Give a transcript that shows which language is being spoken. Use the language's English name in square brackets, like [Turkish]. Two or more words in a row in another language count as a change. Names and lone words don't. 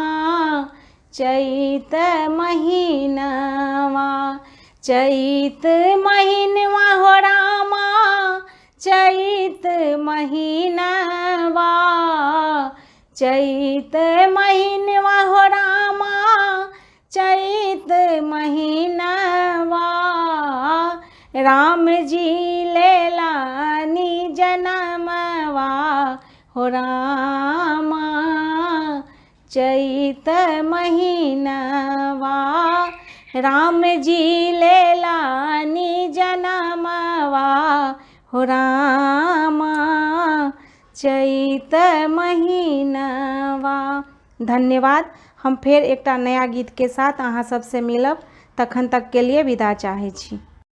[Bhojpuri] चैत महिनवा चैत महिनवा हो रामा चैत महिनवा चैत महिनवा हो रामा चैत महिनवा राम जी लेलानी जनमवा हो रामा चैत महिनवा राम जी लेलानी जनमवा हो रामा चैत महिनवा। [Maithili] धन्यवाद। हम फेर एकटा नया गीत के साथ अहाँ सबसे मिलब, तखन तक के लिए विदा चाहै छी।